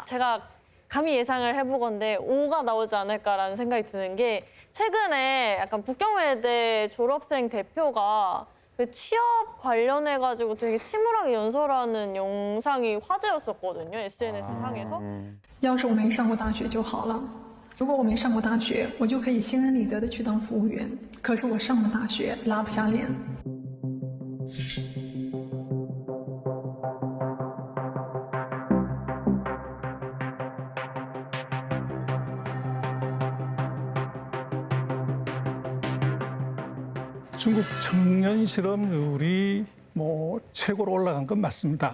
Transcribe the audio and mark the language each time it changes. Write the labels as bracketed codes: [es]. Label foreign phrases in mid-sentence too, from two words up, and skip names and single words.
[ko] 제가 감히 예상을 해보건데 5가 나오지 않을까라는 생각이 드는 게 최근에 약간 북경외대 졸업생 대표가 그 취업 관련해가지고 되게 침울하게 연설하는 영상이 화제였었거든요. SNS 상에서. [zh] 要是我没上过大学就好了。如果我没上过大学，我就可以心安理得的去当服务员。可是我上了大学，拉不下脸。 [ko] 중국 청년 실업률이 뭐 최고로 올라간 건 맞습니다.